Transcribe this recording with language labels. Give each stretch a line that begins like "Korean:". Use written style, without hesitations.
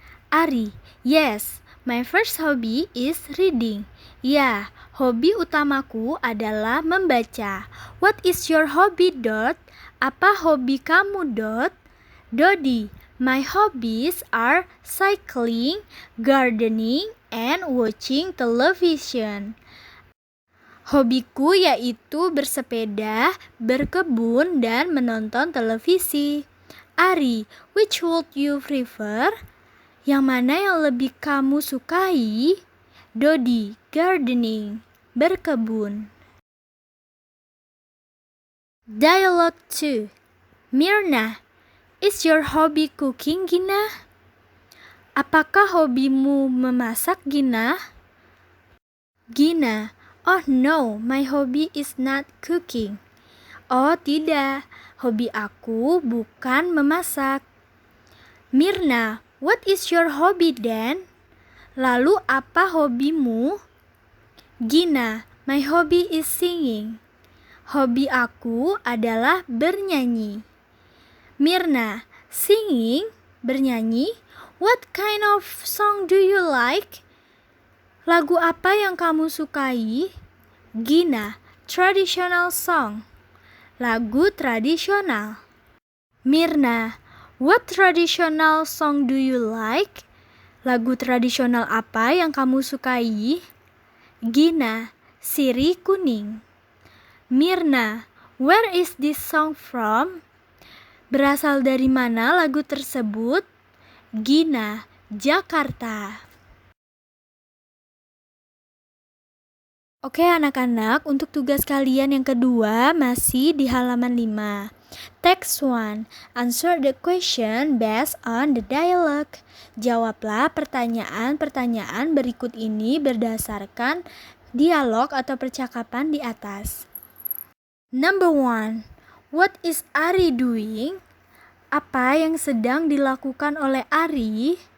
English: Ari, yes, my first hobby is reading.
Indonesian: Ya, hobi utamaku adalah membaca.
English: What is your hobby, Dot?
Indonesian: Apa hobi kamu, Dot?
English: Dodi, my hobbies are cycling, gardening, and watching television.
Indonesian: Hobiku yaitu bersepeda, berkebun, dan menonton televisi.
English: Ari, which would you prefer?
Indonesian: Yang mana yang lebih kamu sukai?
English: Dodi, gardening, berkebun. Dialogue 2. Mirna, is your hobby cooking, Gina?
Indonesian: Apakah hobimu memasak, Gina?
English: Gina, oh no, my hobby is not cooking.
Indonesian: Oh tidak, hobi aku bukan memasak.
English: Mirna, what is your hobby then?
Indonesian: Lalu apa hobimu?
English: Gina, my hobby is singing.
Indonesian: Hobi aku adalah bernyanyi.
English: Mirna, singing, bernyanyi. What kind of song do you like?
Indonesian: Lagu apa yang kamu sukai?
English: Gina, traditional song.
Indonesian: Lagu tradisional.
English: Mirna, what traditional song do you like?
Indonesian: Lagu tradisional apa yang kamu sukai?
English: Gina, Sirih Kuning. Mirna, where is this song from?
Indonesian: Berasal dari mana lagu tersebut? Gina, Jakarta. Oke anak-anak, untuk tugas kalian yang kedua masih di halaman 5.
English: Text 1. Answer the question based on the dialogue.
Indonesian: Jawablah pertanyaan-pertanyaan berikut ini berdasarkan dialog atau percakapan di atas. Number 1.
English: What is Ari doing?
Indonesian: Apa yang sedang dilakukan oleh Ari?